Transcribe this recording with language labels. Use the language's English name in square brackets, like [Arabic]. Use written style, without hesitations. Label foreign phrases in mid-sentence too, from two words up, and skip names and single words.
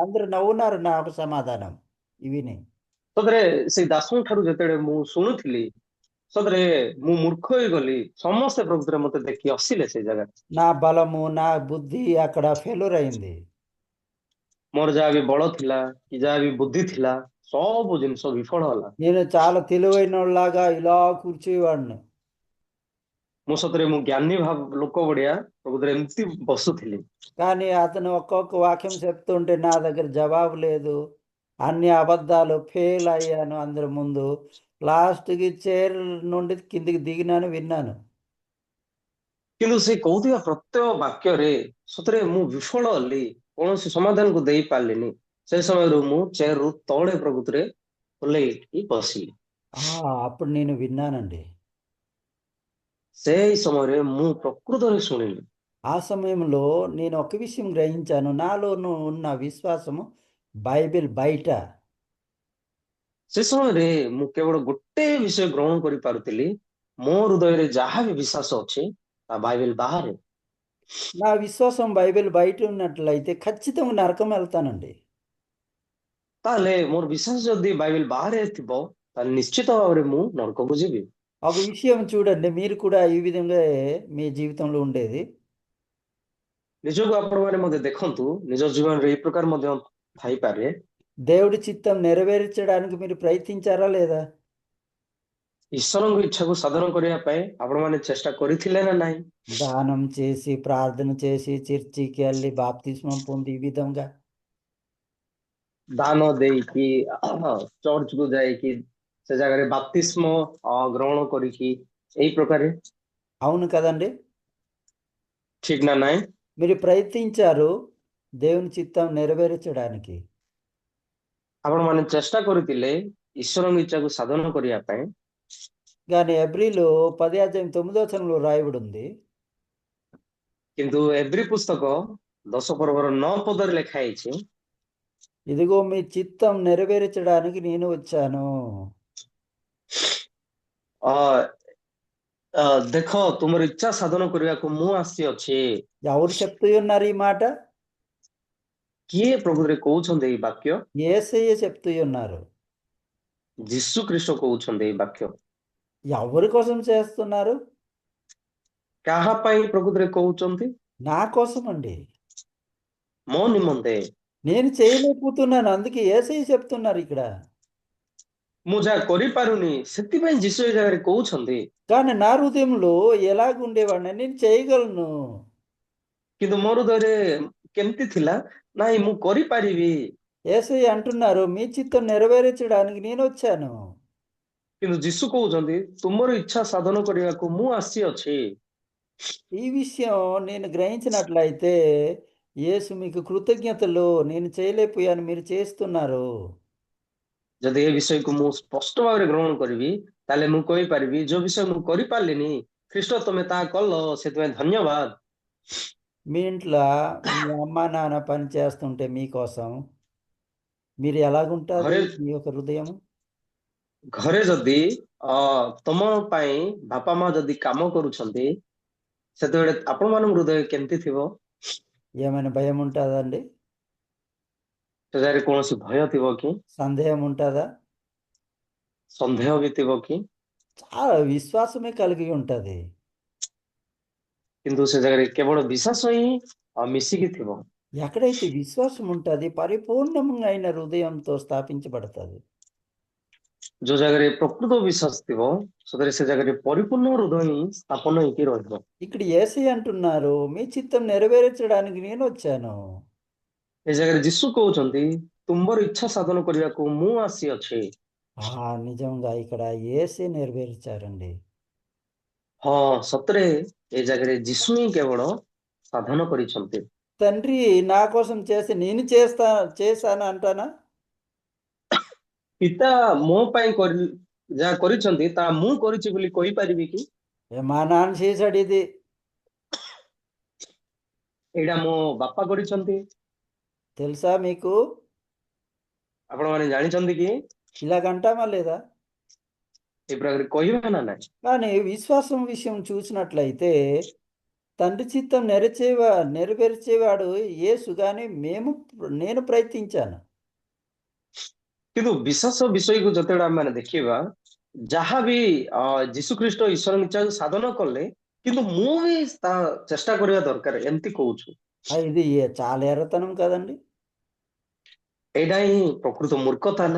[Telugu] అందరూ నవ్వున్నారు నాకు సమాధానం విని. [Odia] ସତରେ ସେଇ ଦାସଙ୍କ ଠାରୁ ଯେତେବେଳେ ମୁଁ ଶୁଣୁଥିଲି ସତରେ ମୁଁ ମୂର୍ଖ ହେଇଗଲି ସମସ୍ତେ ପ୍ରକୃତରେ ମତେ ଦେଖି ହସିଲେ ସେଇ ଜାଗାରେ। [Telugu] నా బలము నా బుద్ధి అక్కడ ఫెయిల్యూర్ అయింది. [Odia] ମୋର ଯାହା ବି ବଳ ଥିଲା କି ଯାହା ବି ବୁଦ୍ଧି ଥିଲା ସବୁ ଜିନିଷ ବିଫଳ ହେଲା। [Telugu] నేను చాలా తెలివైనలాగా ఇలా కూర్చేవాడిని. [Odia] ମୁଁ ସତରେ ମୁଁ ଜ୍ଞାନୀ ଲୋକ ଭଳିଆ ପ୍ରକୃତରେ ଏମିତି ବସୁଥିଲି। [Telugu] కానీ అతను ఒక్కొక్క వాక్యం చెప్తుంటే నా దగ్గర జవాబు లేదు. అన్ని అబద్ధాలు, ఫెయిల్ అయ్యాను అందరి ముందు. లాస్ట్కి చైర్ నుండి కిందికి దిగినాను, విన్నాను. [Odia] କିନ୍ତୁ ସେ କହୁଥିବା ପ୍ରତ୍ୟେକ ବାକ୍ୟରେ ସତରେ ମୁଁ ବିଫଳ ହେଲି, କୌଣସି ସମାଧାନକୁ ଦେଇ ପାରିଲିନି। ସେ ସମୟରୁ ମୁଁ ଚେୟାରରୁ ତଳେ ପ୍ରକୃତରେ ଓହ୍ଲେଇକି ବସିଲି। [Telugu] అప్పుడు నేను విన్నానండి. [Odia] ସେଇ ସମୟରେ ମୁଁ ପ୍ରକୃତରେ ଶୁଣିଲି। [Telugu] ఆ సమయంలో నేను ఒక విషయం గ్రహించాను. నాలోనూ ఉన్న విశ్వాసము బైబిల్ బయట. [Odia] ସେ ସମୟରେ ମୁଁ କେବଳ ଗୋଟେ ବିଷୟ ଗ୍ରହଣ କରିପାରୁଥିଲି, ମୋ ହୃଦୟରେ ଯାହା ବି ବିଶ୍ୱାସ ଅଛି ତା ବାଇବେଲ ବାହାରେ। [Telugu] నా విశ్వాసం బైబిల్ బయట ఉన్నట్లయితే ఖచ్చితంగా నరకం వెళ్తానండి. [Odia] ତାହେଲେ ମୋର ବିଶ୍ୱାସ ଯଦି ବାଇବେଲ ବାହାରେ ଥିବ ତାହେଲେ ନିଶ୍ଚିତ ଭାବରେ ମୁଁ ନରକକୁ ଯିବି। [Telugu] ఒక విషయం చూడండి, మీరు కూడా ఈ విధంగా మీ జీవితంలో ఉండేది. [Odia] ନିଜକୁ ଆପଣମାନେ ମଧ୍ୟ ଦେଖନ୍ତୁ, ନିଜ ଜୀବନରେ ଏଇ ପ୍ରକାର ମଧ୍ୟ ଥାଇପାରେ। [Telugu] దేవుడి చిత్తం నెరవేర్చడానికి మీరు ప్రయత్నించారా లేదా? [Odia] ଈଶ୍ୱରଙ୍କ ଇଚ୍ଛାକୁ ସାଧନ କରିବା ପାଇଁ ଆପଣମାନେ ଚେଷ୍ଟା କରିଥିଲେ ନା ନାହିଁ? [Telugu] దానం చేసి, ప్రార్థన చేసి, చర్చికి వెళ్ళి బాప్తిస్మం పొంది ఈ విధంగా. [Odia] ଦାନ ଦେଇକି ଚର୍ଚ୍ଚକୁ ଯାଇକି ସେ ଜାଗାରେ ବାପ୍ତିସ୍ମ ଗ୍ରହଣ କରିକି ଏଇ ପ୍ରକାରେ, [Telugu] అవును కదండి? [Odia] ଠିକ ନା ନାହିଁ? [Telugu] మీరు ప్రయత్నించారు దేవుని చిత్తం నెరవేర్చడానికి. [Odia] ଆପଣମାନେ ଚେଷ୍ଟା କରିଥିଲେ ଈଶ୍ୱରଙ୍କ ଇଚ୍ଛାକୁ ସାଧନ କରିବା ପାଇଁ। [Telugu] కానీ ఎబ్రిలో 10:9 రాయబడి ఉంది. [Odia] କିନ୍ତୁ ଏବ୍ରି ପୁସ୍ତକ 10 ପର୍ବର 9 ପଦରେ ଲେଖା ହେଇଛି, [Telugu] ఇదిగో మీ చిత్తం నెరవేర్చడానికి నేను వచ్చాను. [Odia] ଅ ଦେଖ ତୁମର ଇଚ୍ଛା ସାଧନ କରିବାକୁ ମୁଁ ଆସିଅଛି। [Telugu] ఎవరు చెప్తూ ఉన్నారు ఈ మాట? [Odia] କିଏ ପ୍ରଭୁରେ କହୁଛନ୍ତି ଏଇ ବାକ୍ୟ? [Telugu] యేసయ్య చెప్తూ ఉన్నారు. [Odia] ଯୀଶୁ ଖ୍ରୀଷ୍ଟ କହୁଛନ୍ତି ଏଇ ବାକ୍ୟ। [Telugu] ఎవరి కోసం చేస్తున్నారు? [Odia] କାହା ପାଇଁ ପ୍ରକୃତରେ କହୁଛନ୍ତି? [Telugu] నా కోసం అండి. [Odia] ମୋ ନିମନ୍ତେ। [Telugu] నేను చేయలేకపోతున్నాను, అందుకే యేసయ్య చెప్తున్నారు ఇక్కడ. [Odia] ମୁଁ ଯାହା କରିପାରୁନି ସେଥିପାଇଁ ଯୀଶୁ ଏ ଜାଗାରେ କହୁଛନ୍ତି। [Telugu] కానీ నా హృదయంలో ఎలాగుండేవాడిని, నేను చేయగలను. [Odia] କିନ୍ତୁ ମୋ ହୃଦୟରେ କେମିତି ଥିଲା, ନାଇଁ ମୁଁ କରିପାରିବି। [Telugu] యేసయ్య అంటున్నారు మీ చిత్తం నెరవేర్చడానికి నేను వచ్చాను. [Odia] କିନ୍ତୁ ଯୀଶୁ କହୁଛନ୍ତି ତୁମର ଇଚ୍ଛା ସାଧନ କରିବାକୁ ମୁଁ ଆସିଅଛି। [Telugu] ఈ విషయం నేను గ్రహించినట్లయితే యేసు మీకు కృతజ్ఞతలు, నేను చేయలేకపోయాను మీరు చేస్తున్నారు. [Odia] ଯଦି ଏ ବିଷୟକୁ ମୁଁ ସ୍ପଷ୍ଟ ଭାବରେ ଗ୍ରହଣ କରିବି ତାହେଲେ ମୁଁ କହିପାରିବି ଯୋଉ ବିଷୟ ମୁଁ କରିପାରିଲିନି ଖ୍ରୀଷ୍ଟ ତମେ ତାହା କଲ, ସେଥିପାଇଁ ଧନ୍ୟବାଦ। [Telugu] మీ ఇంట్లో మీ అమ్మ నాన్న పని చేస్తుంటే మీకోసం మీరు ఎలాగుంటుంది [Odia] ଘରେ [Telugu] మీ యొక్క హృదయం? [Odia] ଘରେ ଯଦି ତମ ପାଇଁ ବାପା ମା ଯଦି କାମ କରୁଛନ୍ତି ସେତେବେଳେ ଆପଣମାନଙ୍କ ହୃଦୟ କେମିତି ଥିବ? [Telugu] ఏమైనా భయం ఉంటుందండి? [Odia] ସେ ଜାଗାରେ କୌଣସି ଭୟ ଥିବ କି? [Telugu] సందేహం ఉంటుందా? [Odia] ସନ୍ଦେହ ବି ଥିବ କି? [Telugu] చాలా విశ్వాసమే కలిగి ఉంటుంది. [Odia] କିନ୍ତୁ ସେ ଜାଗାରେ କେବଳ ବିଶ୍ୱାସ ହିଁ ମିଶିକି ଥିବ। [Telugu] ఎక్కడైతే విశ్వాసం ఉంటుంది పరిపూర్ణమైన హృదయంతో స్థాపించబడుతుంది. [Odia] ଯୋଉ ଜାଗାରେ ପ୍ରକୃତ ବିଶ୍ୱାସ ଥିବ ସେଥିରେ ସେ ଜାଗାରେ ପରିପୂର୍ଣ୍ଣ ହୃଦୟ ହିଁ ସ୍ଥାପନ ହେଇକି ରହିବ। [Telugu] ఇక్కడ యేసయ్య అంటున్నారు మీ చిత్తం నెరవేర్చడానికి నేను వచ్చాను. [Odia] ଏ ଜାଗାରେ ଯୀଶୁ କହୁଛନ୍ତି ତୁମର ଇଚ୍ଛା ସାଧନ କରିବାକୁ ମୁଁ ଆସିଅଛି। [Telugu] నిజంగా ఇక్కడ యేసే నెరవేర్చారండి. [Odia] ହଁ ସତରେ ଏ ଜାଗାରେ ଯୀଶୁ ହିଁ କେବଳ ସାଧନ କରିଛନ୍ତି। [Telugu] తండ్రి నా కోసం చేసి నేను చేశాను అంటానా? [Odia] ପିତା ମୋ ପାଇଁ ଯାହା କରିଛନ୍ତି ତାହା ମୁଁ କରିଛି ବୋଲି କହିପାରିବି କି? [Telugu] మా నాన్న చేశాడు ఇది. [Odia] ଏଇଟା ମୋ ବାପା କରିଛନ୍ତି। [Telugu] తెలుసా మీకు? [Odia] ଆପଣମାନେ ଜାଣିଛନ୍ତି କି? [Telugu] ఇలాగంటామా లేదా? [Odia] ଏ ପ୍ରକାର କହିବା ନା ନାହିଁ? [Telugu] కానీ విశ్వాసం విషయం చూసినట్లయితే తండ్రి చిత్తం నెరవేర్చేవాడు యేసు గాని నేను ప్రయత్నించాను. [Odia] କିନ୍ତୁ ବିଶ୍ୱାସ ବିଷୟକୁ ଯେତେବେଳେ ଆମେ ଦେଖିବା, ଯାହା ବି ଯୀଶୁ ଖ୍ରୀଷ୍ଟ ଈଶ୍ୱରଙ୍କ ଇଚ୍ଛାକୁ ସାଧନ କଲେ, କିନ୍ତୁ ମୁଁ ବି ତା ଚେଷ୍ଟା କରିବା ଦରକାର ଏମିତି କହୁଛୁ। [Telugu] ఇది చాలా ఎర్రతనం కదండి. [Odia] ଏଇଟା ହିଁ ପ୍ରକୃତ ମୂର୍ଖତା ନା?